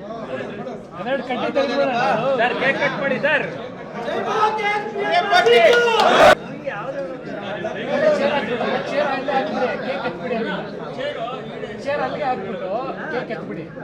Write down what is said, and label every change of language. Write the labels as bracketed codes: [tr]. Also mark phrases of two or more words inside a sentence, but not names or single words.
[kn] ಸರ್ [en] cake cut [kn] ಮಾಡಿ ಸರ್ [hi] जय बोलो केएस मुझे पार्टी के [kn] ಚೇರ್ ಅಲ್ಲಿಗೆ ಹಾಕ್ಬಿಟ್ಟು ಕೇಕ್ ಎತ್ಬಿಡಿ